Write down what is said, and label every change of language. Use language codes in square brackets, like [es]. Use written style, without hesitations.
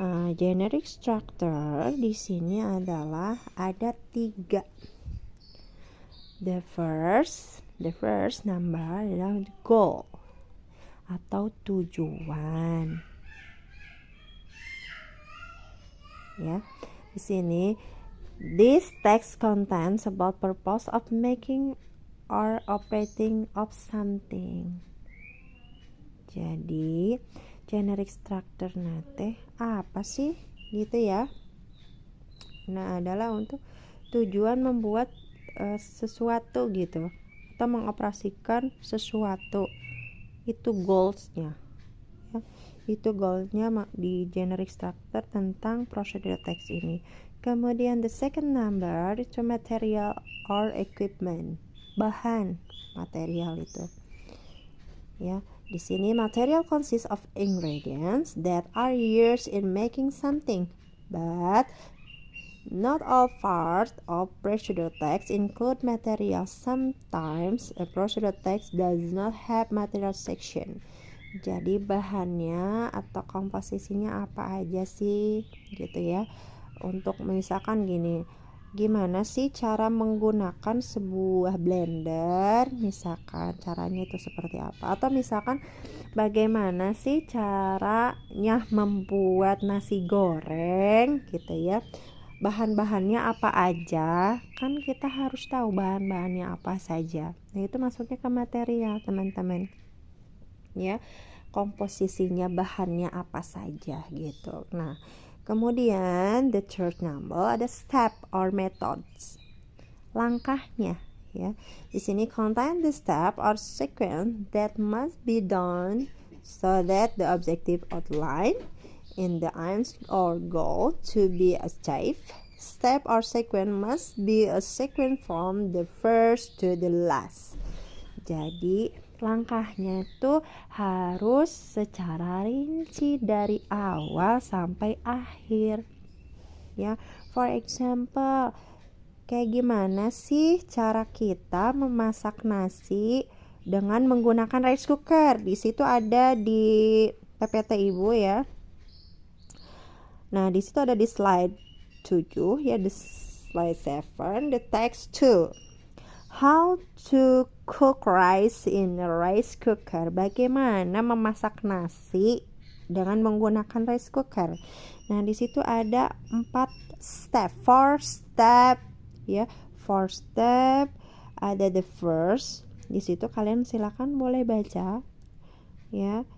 [id] Generic structure di sini adalah ada 3. [en] The first number [id] adalah goal atau tujuan. Ya, di sini [en] this text contains about purpose of making or operating of something. [id] Jadi generic structure nate apa sih gitu ya. Nah, adalah untuk tujuan membuat sesuatu gitu atau mengoperasikan sesuatu, itu goalsnya ya. Itu goalnya di generic structure tentang procedure text ini. [en] Kemudian the second number itu material or equipment, [id] bahan material itu ya. Di sini [en] material consists of ingredients that are used in making something, but not all parts of procedure text include material. Sometimes a procedure text does not have material section. [id] Jadi bahannya atau komposisinya apa aja sih gitu ya. Untuk misalkan gini, gimana sih cara menggunakan sebuah blender, misalkan caranya itu seperti apa, atau misalkan bagaimana sih caranya membuat nasi goreng gitu ya. bahan-bahannya apa aja, kan kita harus tahu bahan-bahannya apa saja. Nah, itu masuknya ke material, teman-teman. Ya, komposisinya bahannya apa saja gitu. Nah, kemudian [en] the third number ada step or methods. [id] Langkahnya ya. Di sini [en] contain the step or sequence that must be done so that the objective outline in the aims or goal to be achieved. Step or sequence must be a sequence from the first to the last. [id] Jadi langkahnya itu harus secara rinci dari awal sampai akhir. Ya, [en] for example, [id] kayak gimana sih cara kita memasak nasi dengan menggunakan rice cooker? Di situ ada di PPT Ibu ya. Nah, di situ ada di slide 7 ya, di slide 7, the text 2. [en] How to cook rice in a rice cooker. [id] Bagaimana memasak nasi dengan menggunakan rice cooker. Nah, di situ ada 4 step, 4 step ya. 4 step, ada the first. Di situ kalian silakan boleh baca ya.